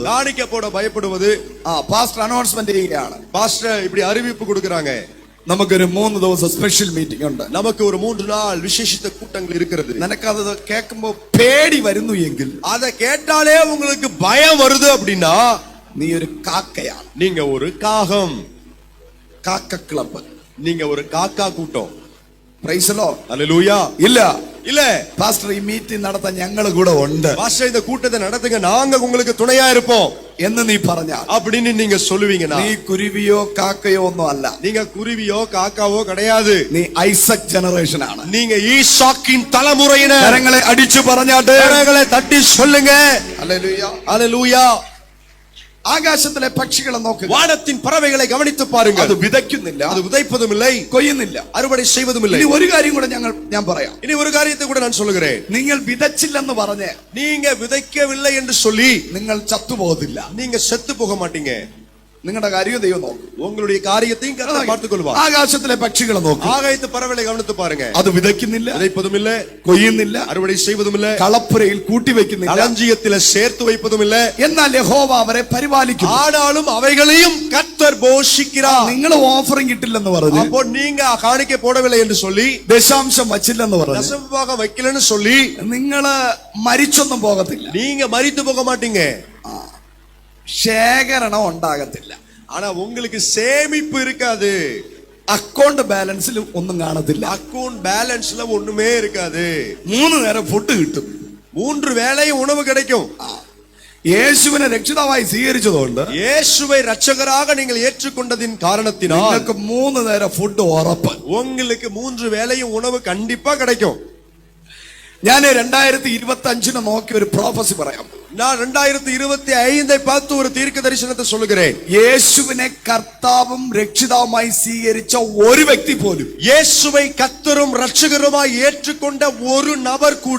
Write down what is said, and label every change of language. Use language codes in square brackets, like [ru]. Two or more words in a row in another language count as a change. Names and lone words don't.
[ta] காணிக்க போட பயப்படுவது, [en] pastor announcement [ml] ചെയ്യുകയാണ്, [ta] பாஸ்டர் இப்படி அறிவிப்பு கொடுக்கறாங்க, [ml] നമുക്കൊരു 3 ദിവസം [en] special meeting [ml] ഉണ്ട്, [ta] நமக்கு ஒரு 3 நாள் விசேஷித்த கூட்டங்கள் இருக்கிறது. [ml] നിനക്കത് കേൾക്കുമ്പോ പേടി വരുന്നു എങ്കിൽ, [ta] அதை கேட்டாலே உங்களுக்கு பயம் வருது அப்படின்னா [ml] നീ ഒരു കാക്കയാണ്. [ta] நீங்க ஒரு காகம், [ml] കാക്ക ക്ലബ്, [ta] நீங்க ஒரு காக்கா கூட்டம். [en] Praise the Lord. [ta] அல்லேலூயா. [ml] ഇല്ല, [ta] இல்ல [ml] பாസ്റ്റർ ഈ മീറ്റിംഗ് നടത്താൻ ഞങ്ങൾ കൂടെ ഉണ്ട് [ta] பாஸ்டர் இந்த கூட்டத்தை நடத்துங்க நாங்க உங்களுக்கு துணையா இருப்போம் [ml] എന്ന് നീ പറഞ്ഞാൽ [ta] அப்படின்னு நீங்க சொல்லுவீங்கன்னா [ml] നീ കുരുവിയോ കാക്കയോ ഒന്നും അല്ല. [ta] நீங்க குருவியோ காக்காவோ கிடையாது. [ml] നീ ഐസക് ജനറേഷൻ ആണ്. [ta] நீங்க ஈசாக்கின் தலைமுறையினர். [ml] കരങ്ങളെ അടിച്ചു പറഞ്ഞാട്ട് [ta] கரங்களை தட்டி சொல்லுங்க. [ml] ഹല്ലേലൂയ ഹല്ലേലൂയ. ആകാശത്തിലെ പക്ഷികളെ നോക്കുക. [ta] வானத்தின் பறவைகளை கவனித்து பாருங்க. [ml] അത് വിതയ്ക്കുന്നില്ല, [ta] அது விதைப்பதும் இல்லை, [ml] കൊയ്യുന്നില്ല, [ta] அறுவடை செய்வதும் இல்லை. [ml] ഇനി ഒരു കാര്യം കൂടെ ഞാൻ പറയാം. [ta] இனி ஒரு காரியத்தை கூட நான் சொல்லுகிறேன். [ml] നിങ്ങൾ വിതച്ചില്ലെന്ന് പറഞ്ഞ് [ta] நீங்க விதைக்கவில்லை என்று சொல்லி [ml] നിങ്ങൾ ചത്തുപോകത്തില്ല. [ta] நீங்க செத்து போக மாட்டீங்க. [ml] നിങ്ങളുടെ കാര്യം ദൈവം നോക്കും. [ta] உங்களுடைய காரியத்தையும் கர்த்தர் பார்த்துக் கொள்வார். [ml] ആകാശത്തിലെ പക്ഷികളെ നോക്കുക. [ta] ஆகாயத்து பறவைகளை கவனித்து பாருங்க. [ml] അത് വിതയ്ക്കുന്നില്ല, [ta] விதைப்பதும் இல்லை, [ml] കൊയ്യുന്നില്ല, [ta] அறுவடை செய்வதும் இல்லை, [ml] കളപ്പുരയിൽ കൂട്ടി വെക്കുന്നില്ല, [ta] களஞ்சியத்திலே சேர்த்து வைப்பதும் இல்லை. [ml] എന്നാൽ യഹോവ അവരെ പരിപാലിക്കും. [ta] ஆனாலும் அவைகளையும் கர்த்தர் போஷிக்கிறார். [ml] നിങ്ങൾ ഓഫറിംഗ് ഇട്ടില്ലെന്ന് പറഞ്ഞു, [ta] அப்போ நீங்க காணிக்கை போடவில்லை என்று சொல்லி, [ml] ദശാംശം വച്ചില്ലെന്ന് പറഞ്ഞു, [ta] தசமபாகம் வைக்கலன்னு சொல்லி [ml] നിങ്ങള് മരിച്ചൊന്നും പോകത്തില്ല. [ta] நீங்க மரித்து போக மாட்டீங்க. [ml] ശേഖരണം ഉണ്ടാകത്തില്ല. [ta] ஆனா உங்களுக்கு சேமிப்பு இருக்காது. [ml] അക്കൗണ്ട് ബാലൻസിൽ ഒന്നും കാണത്തില്ല. [ta] அக்கவுண்ட் பேலன்ஸ்ல ஒண்ணுமே இருக்காது. [ml] 3 നേരം ഫുഡ് കിട്ടും, [ta] 3 வேளையும் உணவு கிடைக்கும். [ml] യേശുവിനെ രക്ഷിതാവായി സ്വീകരിച്ചതുകൊണ്ട്, [ta] இயேசுவை இரட்சகராக நீங்கள் ஏற்றுக்கொண்டதின் காரணத்தினால் [ml] നിങ്ങൾക്ക് 3 നേരം ഫുഡ് ഉറപ്പ്. [ta] உங்களுக்கு 3 வேளையும் உணவு கண்டிப்பா கிடைக்கும். [ml] ഞാൻ 2025 നോക്കി ഒരു പ്രോഫസി പറയാം. [ta] நான் 2025 பார்த்து ஒரு தீர்க்க தரிசனத்தை சொல்லுகிறேன். [ml] യേശുവിനെ കർത്താവും രക്ഷിതാവുമായി സ്വീകരിച്ച ഒരു വ്യക്തി പോലും, [ta] இயேசுவை கர்த்தரும் இரட்சகருமாய் ஏற்றுக்கொண்ட ஒரு நபர் கூட